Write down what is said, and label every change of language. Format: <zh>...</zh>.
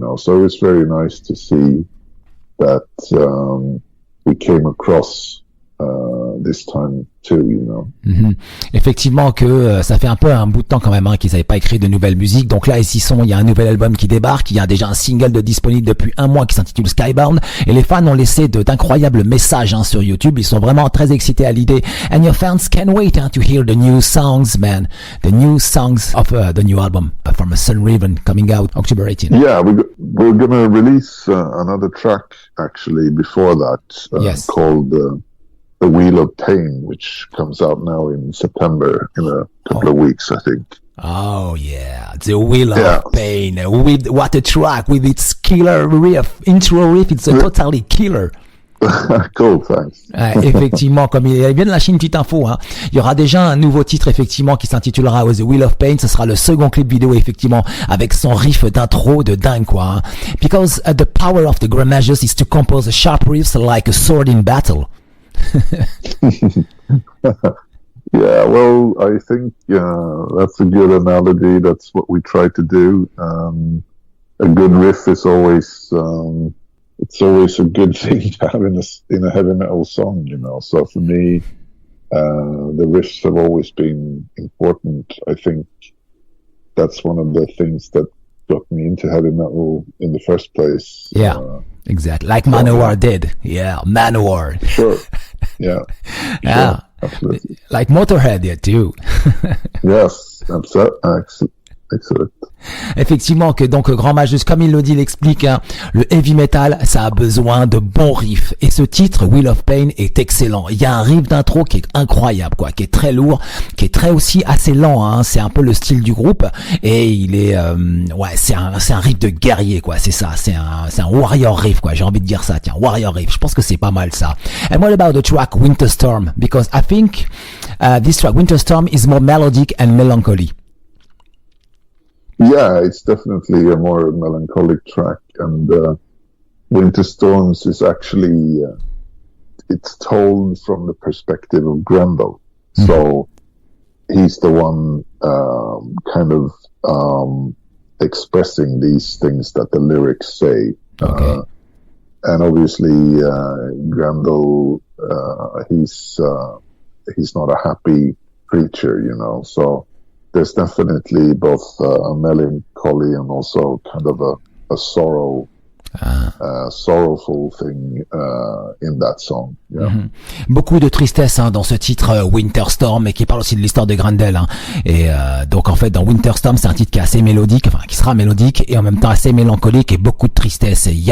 <en>So it's very nice to see that we came across this time too, Mm-hmm.</en> <fr>Effectivement que ça fait un peu un bout de temps quand même qu'ils n'avaient pas écrit de nouvelles musiques. Donc là, il y a un nouvel album qui débarque. Il y a déjà un single disponible depuis un mois qui s'intitule Skybound. Et les fans ont laissé d'incroyables messages sur YouTube. Ils sont vraiment très excités à l'idée.</fr> <en>And your fans can't wait to hear the new songs, man. The new songs of the new album from Sunraven coming out October 18th. Yeah, we're gonna release another track actually before that. Yes. Called The Wheel of Pain, which comes out now in September, in a couple of weeks, I think. Oh yeah, The Wheel of Pain. With what a track, with its killer riff, intro riff, it's a totally killer. Cool, thanks.</en> <fr>Effectivement, comme il vient de lâcher une petite info, il y aura déjà un nouveau titre effectivement qui s'intitulera The Wheel of Pain. Ce sera le second clip vidéo effectivement avec son riff d'intro de dingue quoi.</fr> <en>Because the power of the Grand Magus is to compose sharp riffs like a sword in battle. Yeah, well, I think that's a good analogy. That's what we try to do. A good riff is always it's always a good thing to have in a heavy metal song, So for me, the riffs have always been important. I think that's one of the things that got me into heavy metal in the first place. Yeah. Exactly, like Manowar did. Yeah, Manowar. Sure. Yeah. Yeah. Sure. Absolutely. Like Motorhead, yeah, too. Yes, excellent.</en> <fr>Effectivement que donc Grand Magus, comme il le dit, il explique, le heavy metal, ça a besoin de bons riffs. Et ce titre, Wheel of Pain, est excellent. Il y a un riff d'intro qui est incroyable, quoi, qui est très lourd, qui est très aussi assez lent. C'est un peu le style du groupe. Et il est, c'est un riff de guerrier, quoi. C'est ça. C'est un warrior riff, quoi. J'ai envie de dire ça. Tiens, warrior riff. Je pense que c'est pas mal ça.</fr> <en>And what about the track Winter Storm? Because I think this track Winter Storm is more melodic and melancholy. Yeah, it's definitely a more melancholic track, and Winter Storms is actually it's told from the perspective of Grendel. Mm-hmm. So he's the one kind of expressing these things that the lyrics say. Okay. And obviously Grendel, he's not a happy creature, so there's definitely both a melancholy and also kind of a sorrowful thing in that song. Yeah. Mm-hmm.</en> <fr>Beaucoup de tristesse dans ce titre Winter Storm, et qui parle aussi de l'histoire de Grendel. Et donc en fait dans Winter Storm, c'est un titre qui est assez mélodique, qui sera mélodique et en même temps assez mélancolique et beaucoup de tristesse.</fr>